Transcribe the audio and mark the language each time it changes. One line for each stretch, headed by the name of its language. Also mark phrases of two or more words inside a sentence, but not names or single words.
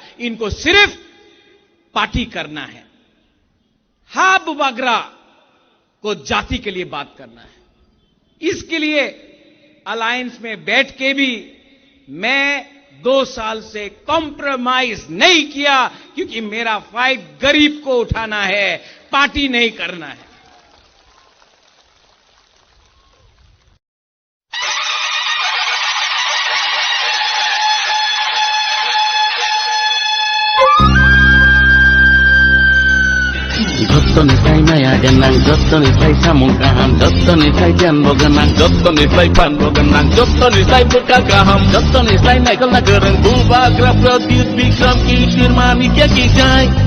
Hindi: इनको सिर्फ पार्टी करना है। हाँ, बुबागरा को जाति के लिए बात करना है। इसके लिए अलायंस में बैठ के भी मैं 2 साल से कॉम्प्रोमाइज नहीं किया, क्योंकि मेरा फाइट गरीब को उठाना है, पार्टी नहीं करना है।
Kok Borok: Jottonisai maya ganang, jottonisai samungkaham, jottonisai janbo ganang, jottonisai panbo ganang, jottonisai bekagaham, jottonisai naikal nagereng, Bubagra Pradyut Bikram Kishir Manikya Kijai.